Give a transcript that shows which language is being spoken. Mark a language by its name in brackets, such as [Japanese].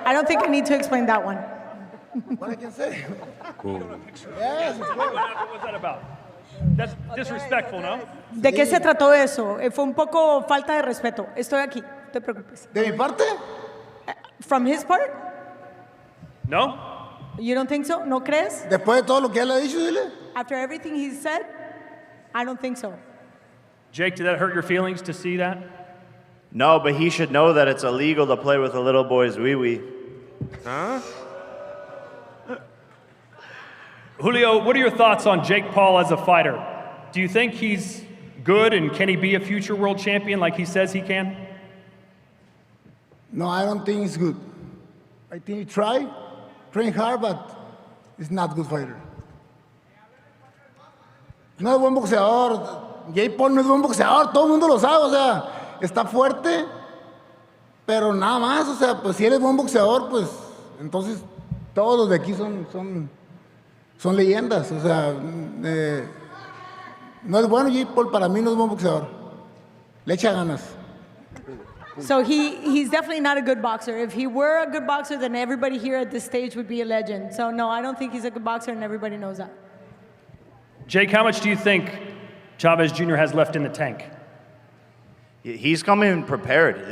[English] I don't think I need to explain that one. What I can say? Yes, what was that about? That's disrespectful, no? [Spanish] ¿De qué se trató eso? Fue un poco falta de respeto. Estoy aquí, no te preocupes. ¿De mi parte? [English] From his part? No? You don't think so? [Spanish] ¿No crees? Después de todo lo que él ha dicho, dile. [English] After everything he said, I don't think so. Jake, did that hurt your feelings to see that? No, but he should know that it's illegal to play with a little boy's wee-wee. Huh? Julio, what are your thoughts on Jake Paul as a fighter? Do you think he's good, and can he be a future world champion like he says he can? No, I don't think he's good. I think he train hard, but he's not a good fighter. [Spanish] No es buen boxeador. Jake Paul no es buen boxeador, todo el mundo lo sabe, o sea, está fuerte, pero nada más, o sea, pues si él es buen boxeador, pues entonces todos los de aquí son leyendas, o sea, no es bueno Jake Paul, para mí no es buen boxeador. Le echa ganas. [English] So he's definitely not a good boxer. If he were a good boxer, then everybody here at this stage would be a legend. So no, I don't think he's a good boxer, and everybody knows that. Jake, how much do you think Chavez Jr. has left in the tank? He's coming prepared.